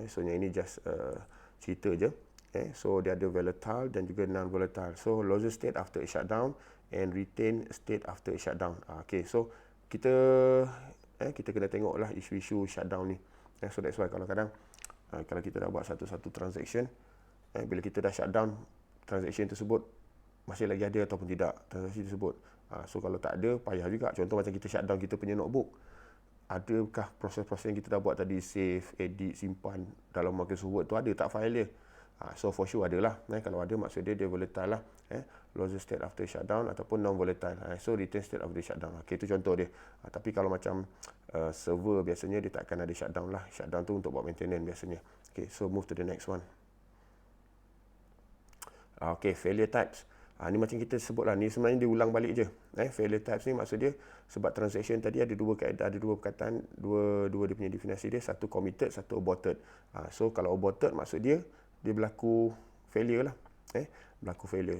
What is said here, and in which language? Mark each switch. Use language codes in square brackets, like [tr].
[ms] So yang ini just cerita je. So dia ada volatile dan juga non-volatile. [en] So losses state after a shutdown and retain state after a shutdown. [ms] Okay, so kita kena tengok lah isu-isu shutdown ni. [en] So that's why [ms] kadang-kadang kalau kita dah buat satu-satu transaction, bila kita dah shutdown transaction tersebut masih lagi ada ataupun tidak transaksi tersebut. So kalau tak ada, payah juga. Contoh macam kita shutdown kita punya notebook. Adakah proses-proses yang kita dah buat tadi, save, edit, simpan dalam Microsoft Word tu ada tak file dia? So for sure ada lah. Kalau ada maksud dia volatile lah. [en] Losses state after shutdown [ms] ataupun non-volatile. [en] So retain state after shutdown. [ms] Okay, itu contoh dia. Tapi kalau macam server biasanya dia tak akan ada shutdown lah. Shutdown tu untuk buat maintenance biasanya. [en] Okay, so move to the next one. Okay, failure types. [ms] Ni macam kita sebut lah. Ni sebenarnya dia ulang balik je. Failure types ni maksud dia sebab transaction tadi ada dua kaedah, ada dua perkataan, dua dia punya definisi dia. Satu committed, satu aborted. So kalau aborted maksud dia berlaku failure lah. Berlaku failure.